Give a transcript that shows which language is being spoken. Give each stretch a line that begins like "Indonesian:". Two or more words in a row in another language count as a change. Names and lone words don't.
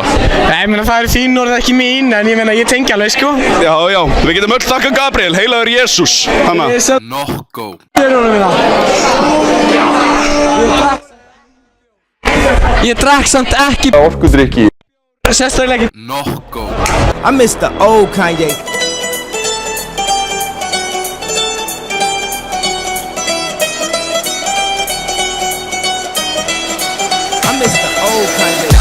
Icelandic: Nei, ég meina það eru þín orð ekki mín, en ég meina ég tengi alveg, sko. Já, við getum öll þakka Gabriel, heilagur Jesús. Hanna. Nokko. Ég drakk samt ekki orkudrykki. Sérstaklega ekki. Nokko.
English: I miss the old Kanye. I miss the old Kanye.